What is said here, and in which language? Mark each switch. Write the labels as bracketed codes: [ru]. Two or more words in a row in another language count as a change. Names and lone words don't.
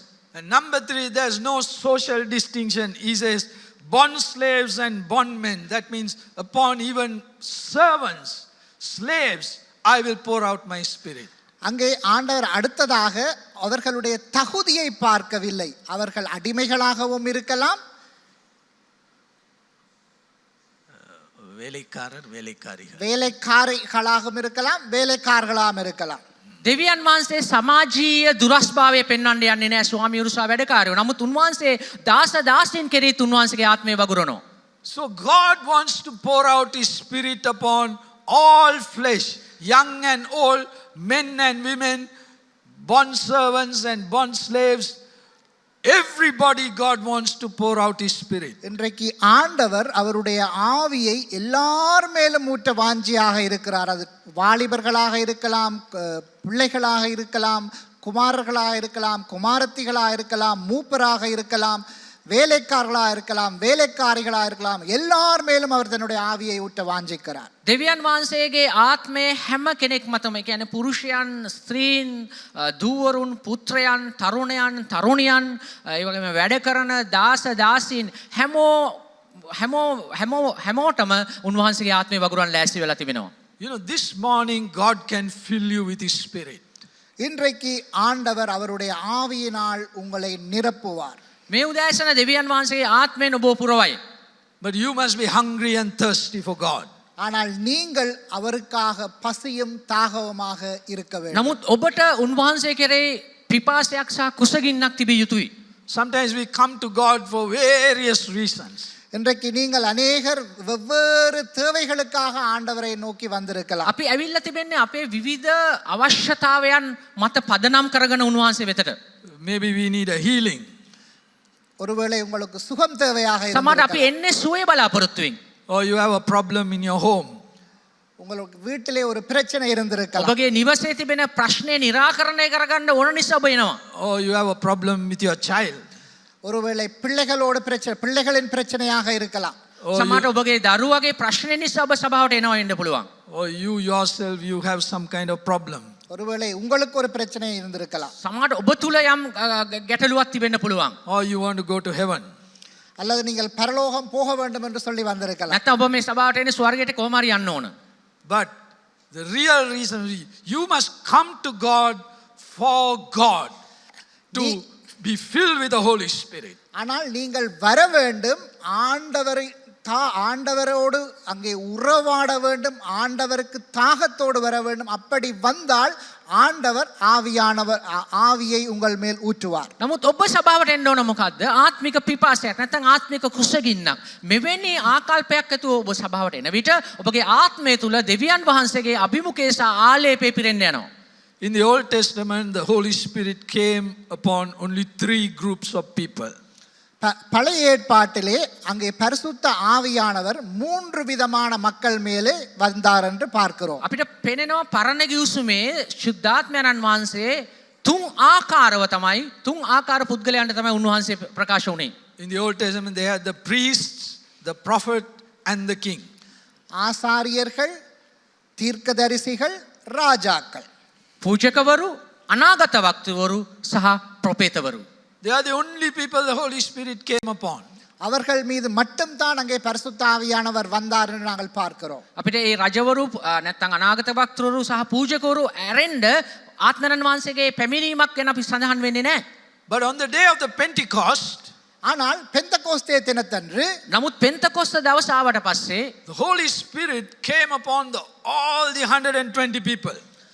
[en] And number 3, there's no social distinction. He says, bond slaves and bondmen. That means upon even servants, slaves, I will pour out my spirit. [ta] அங்கே ஆண்டவர் அடுத்ததாக அவர்களுடைய தகுதியை பார்க்கவில்லை. அவர்கள் அடிமைகளாகவும் இருக்கலாம், வேலைக்காரிகளாகவும் இருக்கலாம், வேலைக்காரர்களாகவும் இருக்கலாம். [si] දෙවියන් වහන්සේ සමාජීය දුරස්භාවය පෙන්වන්න යන්නේ නැහැ ස්වාමියුරු සහ වැඩකාරයෝ. නමුත් උන්වහන්සේ දාස දාසීන් කෙරෙහිත් උන්වහන්සේගේ ආත්මය වගුරනවා. [en] So God wants to pour out his spirit upon all flesh, young and old, men and women, bond servants and bond slaves. Everybody God wants to pour out his spirit. [ta] இன்றைக்கு ஆண்டவர் அவருடைய ஆவியை எல்லார் மேலும் ஊற்ற வாஞ்சியாக இருக்கிறார். அது வாலிபர்களாக இருக்கலாம், பிள்ளைகளாக இருக்கலாம், குமாரர்களாக இருக்கலாம், குமாரத்திகளாக இருக்கலாம், மூப்பராக இருக்கலாம், வேலைக்காரர்களாக இருக்கலாம், வேலைக்காரிகளாக இருக்கலாம், எல்லார் மேலும் அவர் தன்னுடைய ஆவியை ஊற்ற வாஞ்சிக்கிறார். [si] දෙවියන් වහන්සේගේ ආත්මය හැම කෙනෙක් මතම කියන්නේ පුරුෂයන් ස්ත්‍රීන් දූවරුන් පුත්‍රයන් තරුණයන් තරුණියන් ඒ වගේම වැඩ කරන දාස දාසීන් හැමෝටම උන්වහන්සේගේ ආත්මය වගුරන් ලෑස්ති වෙලා තිබෙනවා. [en] You know, this morning God can fill you with his spirit. [ta] இன்றைக்கு ஆண்டவர் அவருடைய ஆவியினால் உங்களை நிரப்புவார். [si] මේ උදෑසන දෙවියන් වහන්සේගේ ආත්මයෙන් ඔබ පුරවයි. [en] But you must be hungry and thirsty for God. [ta] ஆனால் நீங்கள் அவருக்காக பசியும் தாகவுமாக இருக்க வேண்டும். [si] නමුත් ඔබට උන්වහන්සේ කෙරෙහි පිපාසයක් සහ කුසගින්නක් තිබිය යුතුයි. [en] Sometimes we come to God for various reasons. [ta] இன்றைக்கு நீங்கள் அநேகர் வெவ்வேறு தேவைகளுக்காக ஆண்டவரை நோக்கி வந்திருக்கலாம். [si] අපි ඇවිල්ලා තිබෙන්නේ අපේ විවිධ අවශ්‍යතාවයන් මත පදනම් කරගෙන උන්වහන්සේ වෙතට. [en] Maybe we need a healing. [ta] ஒருவேளை உங்களுக்கு சுகம் தேவையாக [si] සමහර අපි [ta] இருக்கலாம். [si] එන්නේ සුවය බලාපොරොත්තුවෙන්. [en] Or you have a problem in your home. [ta] உங்களுக்கு வீட்டிலே ஒரு பிரச்சனை இருந்திருக்கலாம். [si] ඔබගේ නිවසේ තිබෙන ප්‍රශ්නේ निराකරණය කරගන්න ඕන නිසා ඔබ එනවා. [en] Or you have a problem with your child. [ta] ஒருவேளை பிள்ளைகளோட பிரச்சனை, பிள்ளைகளின் பிரச்சனையாக இருக்கலாம். [si] සමහරට ඔබගේ දරුවගේ ප්‍රශ්නේ නිසා ඔබ සභාවට එනවා වෙන්න පුළුවන්. [en] Or you yourself, you have some kind of problem. [ta] ஒருவேளை உங்களுக்கு ஒரு பிரச்சனை இருந்திருக்கலாம். [si] සමහරට ඔබ තුල යම් ගැටලුවක් තිබෙන්න පුළුවන්. [en] Or you want to go to heaven. [ta] அல்லது நீங்கள் பரலோகம் போக வேண்டும் என்று சொல்லி வந்திருக்கலாம். [si] නැත්නම් ඔබ මේ සභාවට එන්නේ ස්වර්ගයට කොහොම හරි යන්න ඕන. [en] But the real reason, you must come to God for God, to be filled with the Holy Spirit. [ta] ஆனால் நீங்கள் வர வேண்டும், ஆண்டவரோடு அங்கே உறவாட வேண்டும், ஆண்டவருக்கு தாகத்தோடு வர வேண்டும். அப்படி வந்தால் ஆண்டவர் ஆவியை உங்கள் மேல் ஊற்றுவார். [si] නමුත් ඔබ සභාවට එන්න ඕන මොකද්ද? ආත්මික පිපාසයක් නැත්නම් ආත්මික කුසගින්නක්. මෙවැනි ආකල්පයක් ඇතුව ඔබ සභාවට එන විට ඔබගේ ආත්මය තුල දෙවියන් වහන්සේගේ අභිමුඛය සහ ආලේපය පිරෙන්න යනවා. [en] In the Old Testament, the Holy Spirit came upon only 3 groups of people. [ta] பழைய ஏற்பாட்டிலே அங்கே பரிசுத்த ஆவியானவர் 3 விதமான மக்கள் மேலே வந்தார் என்று பார்க்கிறோம். [si] අපිට පෙනෙනවා පරණ ගිවිසුමේ ශුද්ධාත්මයන්න් වහන්සේ 3 ආකාරව තමයි 3 ආකාර පුද්ගලයන්ට තමයි උන්වහන්සේ ප්‍රකාශ වුණේ. [en] In the Old Testament, they had the priests, the prophet and the king. [ta] ஆசாரியர்கள், தீர்க்கதரிசிகள், ராஜாக்கள். [si] පූජකවරු, අනාගත වක්තවරු සහ ප්‍රොපේතවරු. [en] They are the only people the Holy Spirit came upon. [ta] அவர்கள் மீது மட்டும்தான் அங்கே பரிசுத்த ஆவியானவர் வந்தார் என்று நாங்கள் பார்க்கிறோம். [si] අපිට මේ රජවරු නැත්නම් අනාගත වක්තවරු සහ පූජකවරු ඇරෙන්න ආත්මයන් වහන්සේගේ පැමිණීමක් ගැන අපි සඳහන් වෙන්නේ නැහැ. [en] But on the day of the Pentecost, [ta] ஆனால் பெந்தகோஸ்தே தினத்தன்று [si] නමුත් පෙන්තකොස්ත දවස ආවට පස්සේ [en] the Holy Spirit came upon all the 120 people.